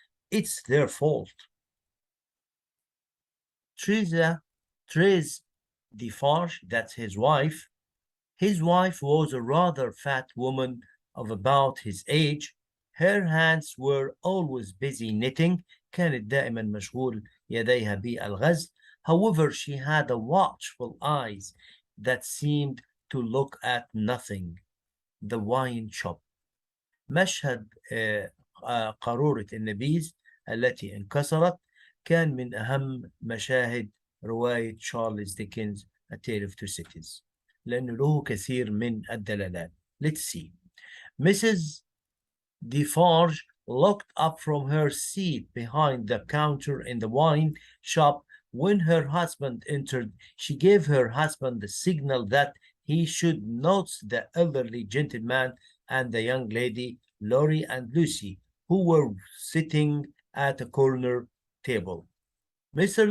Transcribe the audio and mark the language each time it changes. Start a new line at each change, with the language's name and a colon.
English: It's their fault." Therese Defarge, that's his wife was a rather fat woman of about his age. Her hands were always busy knitting.
Arabic: كانت دائما مشغول يديها بالغزل.
English: However, she had a watchful eyes that seemed to look at nothing. The wine shop.
Arabic: مشهد قارورة النبيذ التي انكسرت كان من أهم مشاهد رواية تشارلز ديكنز A Tale of Two Cities لأنه له كثير من الدلالات.
English: Let's see. Mrs. Defarge looked up from her seat behind the counter in the wine shop. When her husband entered, she gave her husband the signal that he should notice the elderly gentleman and the young lady, Laurie and Lucy, who were sitting at a corner table. Mr.